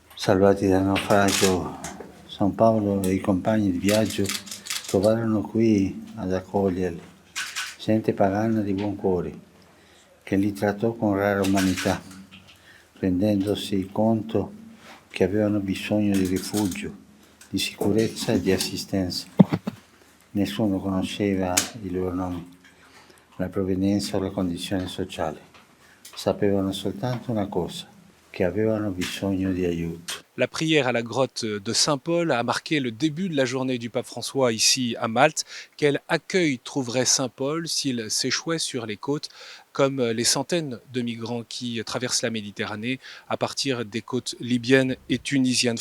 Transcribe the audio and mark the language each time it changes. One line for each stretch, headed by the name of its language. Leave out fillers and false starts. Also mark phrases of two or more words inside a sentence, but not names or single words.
Italian: Salvati dal naufragio, San Paolo e i compagni di viaggio trovarono qui ad accoglierli, gente pagana di buon cuore, che li trattò con rara umanità, rendendosi conto che avevano bisogno di rifugio, di sicurezza e di assistenza. Nessuno conosceva i loro nomi, la provenienza o la condizione sociale. Sapevano soltanto una cosa, che avevano bisogno di aiuto.
French: La prière à la grotte de Saint-Paul a marqué le début de la journée du pape François ici à Malte. Quel accueil trouverait Saint-Paul s'il s'échouait sur les côtes, comme les centaines de migrants qui traversent la Méditerranée à partir des côtes libyennes et tunisiennes?